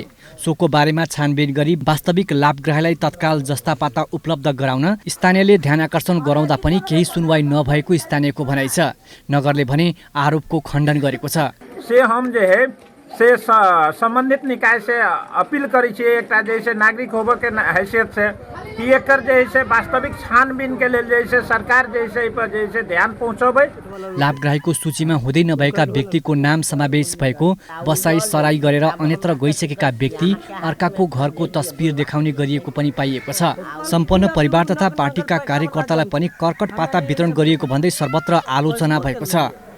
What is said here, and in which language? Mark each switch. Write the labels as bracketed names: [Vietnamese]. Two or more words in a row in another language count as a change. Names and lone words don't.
[Nepali] सोको बारेमा छानबिन गरी वास्तविक लाभग्राहीलाई तत्काल जस्ता पाता उपलब्ध गराउन स्थानीयले ध्यान आकर्षण गराउँदा पनि केही सुनवाई नभएको स्थानीयको भनाइ छ। नगरले भने आरोपको खण्डन गरेको छ। [Maithili] से हम जे है से संबंधित निकाय से अपील करै छियै एकटा जैसे नागरिक होबे के हैसियत से कि एकर जैसे वास्तविक छानबीन के लेल जैसे सरकार जैसे पर जैसे ध्यान पहुँचाबै। [Nepali] लाभग्राहीको सूचीमा हुँदै नभएका व्यक्तिको नाम समावेश भएको, बसाई सराई गरेर अन्यत्र गइसकेका व्यक्ति अर्काको घरको तस्बिर देखाउने गरिएको पनि पाइएको छ। सम्पन्न परिवार तथा पार्टीका कार्यकर्तालाई पनि कर्कट पाता वितरण गरिएको भन्दै सर्वत्र आलोचना भएको छ।